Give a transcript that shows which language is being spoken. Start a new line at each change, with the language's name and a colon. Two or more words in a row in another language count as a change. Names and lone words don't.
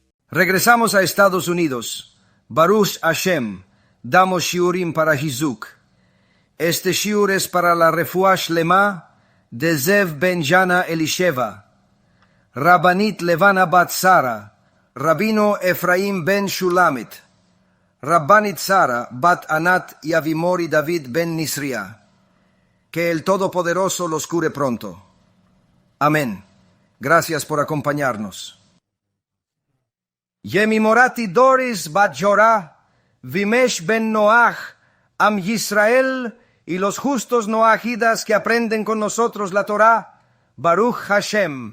Spanish: Regresamos a Estados Unidos.
Hebrew: ברוך השם.
Spanish: Damos shiurim para Hizuk. Este shiur es para la
Hebrew: רפואה שלמה
Spanish: de Zev ben Jana Elisheva, Rabbanit Levana bat Sara, Rabino Efraim ben Shulamit, Rabbanit Sara bat Anat y Avimori David ben Nisria. Que el Todopoderoso los cure pronto. Amén. Gracias por acompañarnos. Yemimorati Doris bat Jorah, Vimesh ben Noach, Am Yisrael y los justos noahidas que aprenden con nosotros la Torá,
Hebrew: ברוך השם.